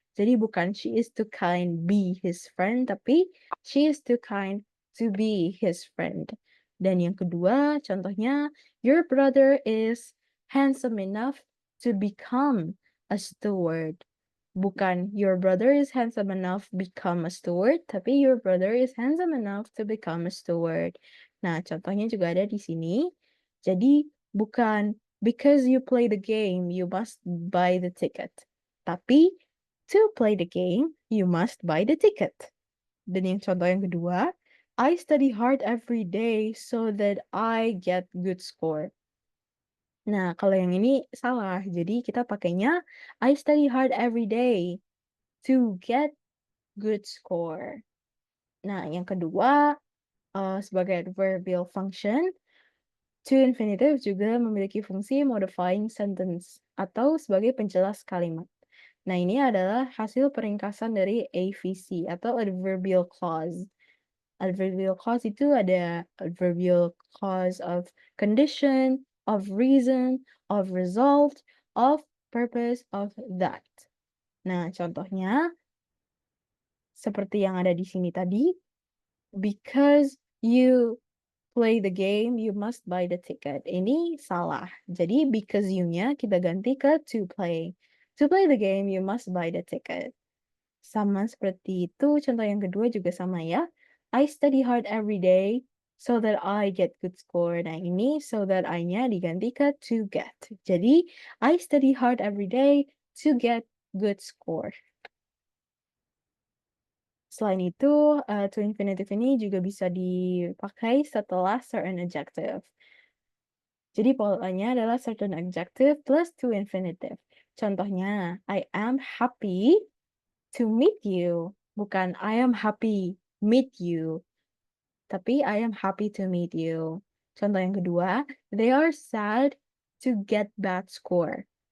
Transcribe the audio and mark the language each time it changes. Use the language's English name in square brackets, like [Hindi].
[Indonesian] Jadi bukan [English] she is too kind be his friend, tapi she is too kind to be his friend. [Indonesian] Dan yang kedua, contohnya, [English] your brother is handsome enough to become a steward. Bukan your brother is handsome enough become a steward, tapi your brother is handsome enough to become a steward. [Indonesian] Nah, contohnya juga ada di sini. [English] Jadi bukan because you play the game, you must buy the ticket. Tapi to play the game, you must buy the ticket. [Indonesian] Dan yang contoh yang kedua, [English] I study hard every day so that I get good score. [Indonesian] Nah, kalau yang ini salah. Jadi kita pakainya [English] I study hard every day to get good score. [Indonesian] Nah, yang kedua, sebagai adverbial function, to infinitive juga memiliki fungsi modifying sentence atau sebagai penjelas kalimat. Nah, ini adalah hasil peringkasan dari AVC atau adverbial clause. Adverbial clause itu ada adverbial clause of condition, of reason, of result, of purpose, of that. Nah, contohnya seperti yang ada di sini tadi, [English] because you play the game, you must buy the ticket. [Indonesian] Ini salah. Jadi because you-nya kita ganti ke to play. [English] To play the game, you must buy the ticket. [Indonesian] Sama seperti itu, contoh yang kedua juga sama ya. [English] I study hard every day so that I get good score. [Indonesian] Nah, ini so that I-nya diganti ke to get. Jadi, [English] I study hard every day to get good score. [Indonesian] Selain itu, to infinitive ini juga bisa dipakai setelah certain adjective. Jadi polanya adalah certain adjective plus to infinitive. [English] Contohnya, I am happy to meet you. [Indonesian] Bukan [English] I am happy meet you. Tapi I am happy to meet you. Contoh yang kedua, they are sad to get bad score.